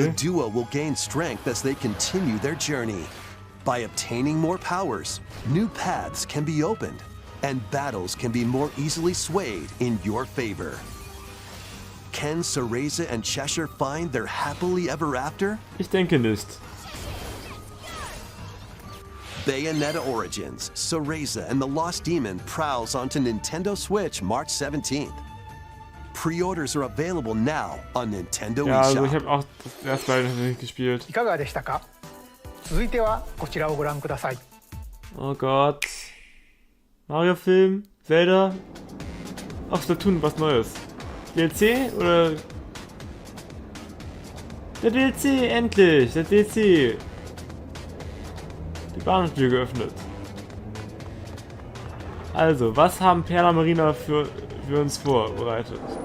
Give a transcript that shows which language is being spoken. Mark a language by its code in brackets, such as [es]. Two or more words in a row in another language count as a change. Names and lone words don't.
[en] The duo will gain strength as they continue their journey. By obtaining more powers, new paths can be opened, and battles can be more easily swayed in your favor. Can Cereza and Cheshire find their happily ever after? [de] Ich denke nicht. [en] Bayonetta Origins, Cereza and the Lost Demon prowls onto Nintendo Switch March 17th. Pre-orders are available now on Nintendo [de] Ja, also [en] eShop. [de] ich habe auch das erste Mal nicht gespielt. [ja] いかがでしたか？続いてはこちらをご覧ください。 [de] Oh Gott. Mario-Film? Zelda? Ach, Splatoon, was Neues. DLC? Oder... Der DLC, endlich! Der DLC! Die Bahnhofstür geöffnet. Also, was haben Perla Marina für uns vorbereitet?